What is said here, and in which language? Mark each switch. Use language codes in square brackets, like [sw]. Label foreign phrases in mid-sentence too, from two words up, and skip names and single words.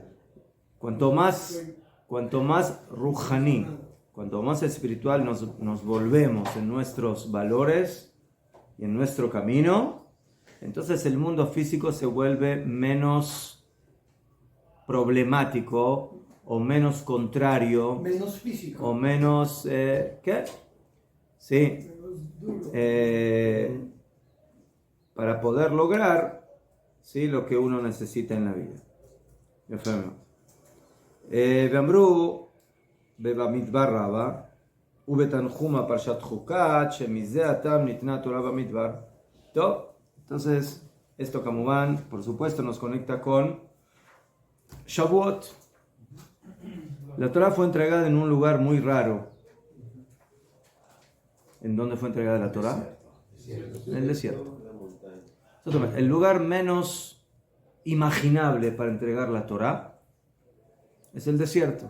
[es] Cuanto más ruhaní, cuanto más espiritual nos volvemos en nuestros valores y en nuestro camino, entonces el mundo físico se vuelve menos problemático o menos contrario, Menos físico. o menos ¿qué? Sí, para poder lograr, ¿sí?, lo que uno necesita en la vida. [he] ואמרו במדבר רבה ובתנחומה פרשת חוקת שמזה הטעם ניתנה התורה במדבר. טוב, [es] entonces esto כמובן, por supuesto, nos conecta con Shavuot. La Torah fue entregada en un lugar muy raro. ¿En dónde fue entregada la Torah? En el desierto. El lugar menos imaginable para entregar la Torah es el desierto.